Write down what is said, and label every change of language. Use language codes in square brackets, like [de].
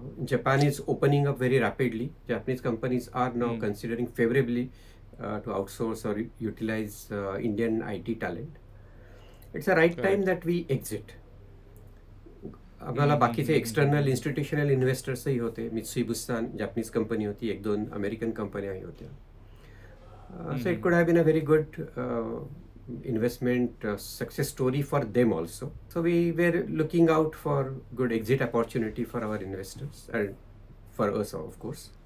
[en] Japan is opening up very rapidly. Japanese companies are now considering favorably to outsource or utilize Indian IT talent. It's a right time that we exit. [mr] आम्हाला बाकीचे external institutional इन्व्हेस्टर्सही होते. Mitsui Busan Japanese company होती, 1-2 American कंपन्याही होत्या. [en] So it could have been a very good investment success story for them also. So we were looking out for good exit opportunity for our investors and for us of course.